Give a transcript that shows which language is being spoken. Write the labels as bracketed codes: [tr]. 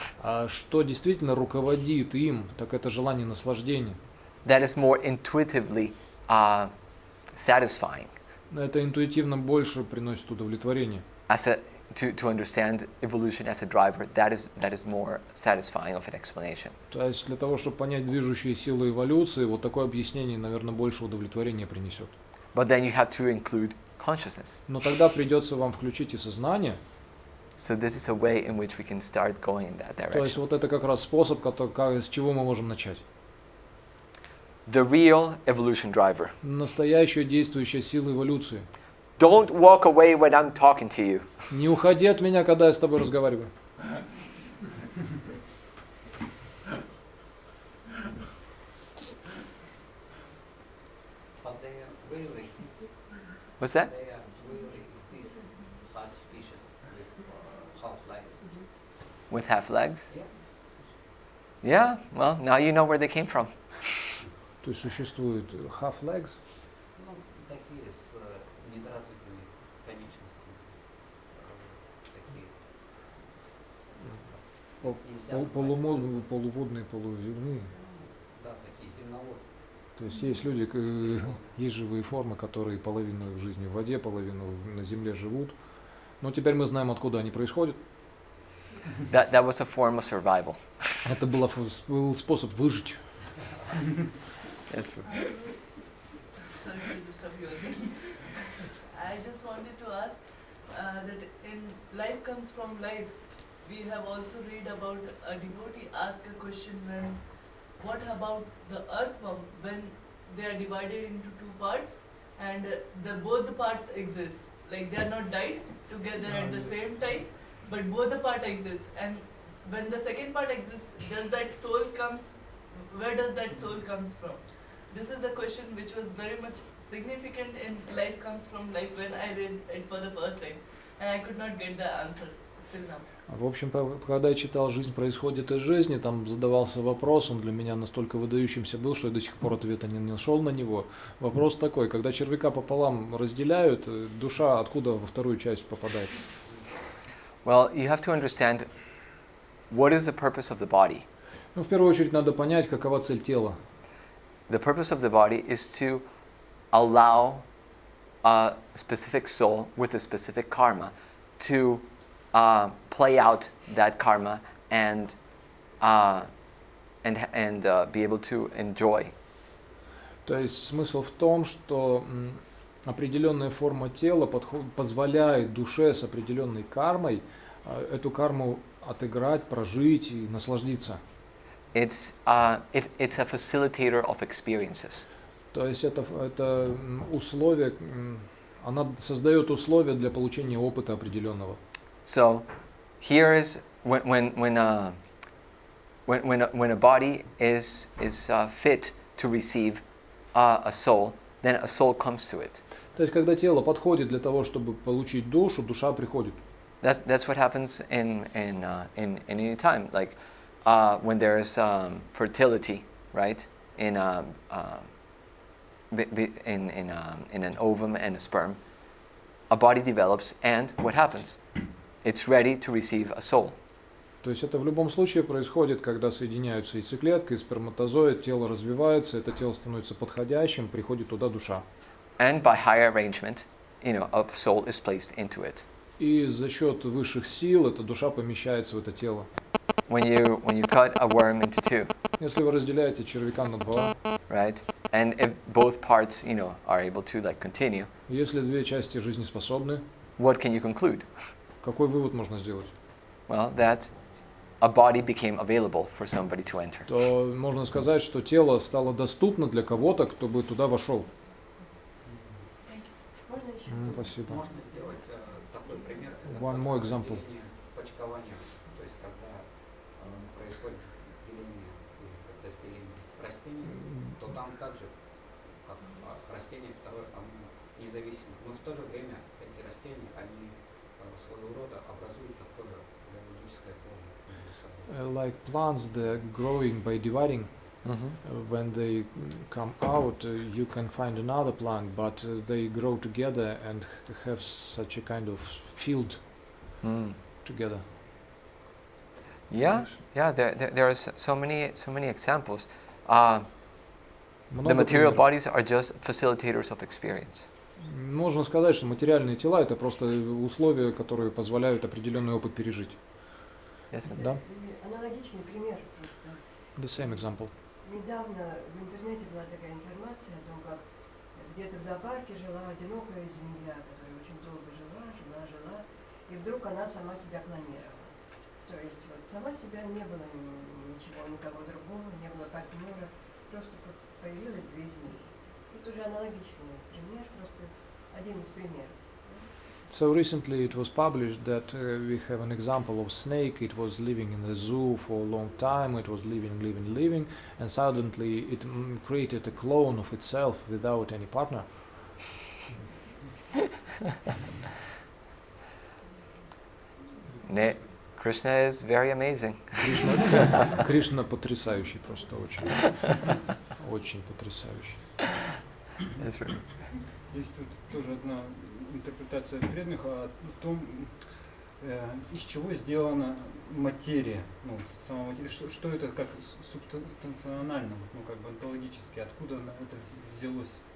[ru] А что действительно руководит им, так это желание наслаждения. [en] That is more intuitively satisfying. [ru] Это интуитивно больше приносит удовлетворение. [en] To understand evolution as a driver, that is more satisfying of an explanation. [ru] То есть для того, чтобы понять движущие силы эволюции, вот такое объяснение, наверное, больше удовлетворения принесет. [en] But then you have to include consciousness. [ru] Но тогда придется вам включить и сознание. [en] So this is a way in which we can start going in that [ru] То есть [en] direction. [ru] вот это как раз способ, с чего мы можем начать. [en] The real evolution driver. [ru] Настоящая действующая сила эволюции. [en] Don't walk away when I'm talking to you. [ru] Не уходи от меня, когда я с тобой разговариваю. [en] But they really exist. What's that? They really exist, such species with half legs. With half legs? Yeah. Yeah, well, now you know where they came from. [ru] То есть существует [en] half legs, [ru] Ну, такие с недоразвитыми конечностями. Такие. полуводные, полуземные. Да, такие земноводные. То есть есть люди, есть живые формы, которые половину в жизни в воде, половину на земле живут. Но теперь мы знаем, откуда они происходят. [en] That was a form of survival. [ru] Это был способ выжить. [en] That's true. Sorry to disturb you again. I just wanted to ask that in Life Comes from Life, we have also read about a devotee ask a question when, what about the earthworm when they are divided into two parts and both the parts exist, like they are not died together at the same time, but both the parts exist, and when the second part exists, does that soul comes, where does that soul comes from? This is a question which was very much significant in Life Comes from Life when I read it for the first time, and I could not get the answer still now. [ru] В общем, когда я читал «Жизнь происходит из жизни», там задавался вопрос, он для меня настолько выдающимся был, что я до сих пор ответа не нашел на него. Вопрос такой, когда червяка пополам разделяют, душа откуда во вторую часть попадает? [en] Well, you have to understand what is the purpose of the body. [ru] Ну, в первую очередь надо понять, какова цель тела. [en] The purpose of the body is to allow a specific soul with a specific karma to play out that karma and be able to enjoy. [ru] То есть смысл в том, что определенная форма тела позволяет душе с определенной кармой эту карму отыграть, прожить и насладиться. [en] It's a facilitator of experiences. [ru] То есть это условие, она создает условия для получения опыта определенного. [en] So here is when a body is fit to receive a soul, then a soul comes to it. [ru] То есть когда тело подходит для того, чтобы получить душу, душа приходит. [en] That's what happens in any time. Like when there is fertility, right? In an ovum and a sperm, a body develops, and what happens? It's ready to receive a soul. [ru] То есть это в любом случае происходит, когда соединяются яйцеклетка и сперматозоид, тело развивается, это тело становится подходящим, приходит туда душа. [en] And by higher arrangement, a soul is placed into it. [ru] И за счет высших сил эта душа помещается в это тело. [en] When you cut a worm into two, [ru] Если вы разделяете червяка на два, [en] right? And if both parts, are able to like continue, [ru] если две части жизнеспособны, [en] what can you conclude? [ru] какой вывод можно сделать? [en] Well, that a body became available for somebody to enter. [ru] То можно сказать, что тело стало доступно для кого-то, кто бы туда вошел. Можно еще? Спасибо. Можно сделать такой пример. Это [en] One [ru] как [en] more example. [ru] разделение почкования. То есть когда происходит деление или разделение растений, то там также, как растение второе, оно независимо. Но в то же время эти растения, они своего рода образуют такое биологическое поле между собой. [en] Like plants, they're growing by dividing. When they come out, you can find another plant, but they grow together and have such a kind of field together. Yeah. There are so many examples. The [ru] Много [en] material [ru] примеров. [en] bodies are just facilitators of experience. [ru] Можно сказать, что материальные тела это просто условия, которые позволяют определенный опыт пережить. [en] Yes, ma'am? [ru] Да? Аналогичный пример просто. [en] The same example. [ru] Недавно в интернете была такая информация о том, как где-то в зоопарке жила одинокая змея, которая очень долго жила, и вдруг она сама себя клонировала. То есть вот сама себя, не было ничего, никого другого, не было партнера, просто появилось две змеи. Это уже аналогичный пример, просто один из примеров. [en] So recently it was published that we have an example of snake. It was living in the zoo for a long time. It was living, and suddenly it created a clone of itself without any partner. Krishna is very amazing. [ru] Кришна потрясающий, просто очень потрясающий. [en] That's right. [ru] Есть вот тоже одна интерпретация преданных о том, из чего сделана материя, сама материя, что это как субстанционально, как бы онтологически, откуда это взялось.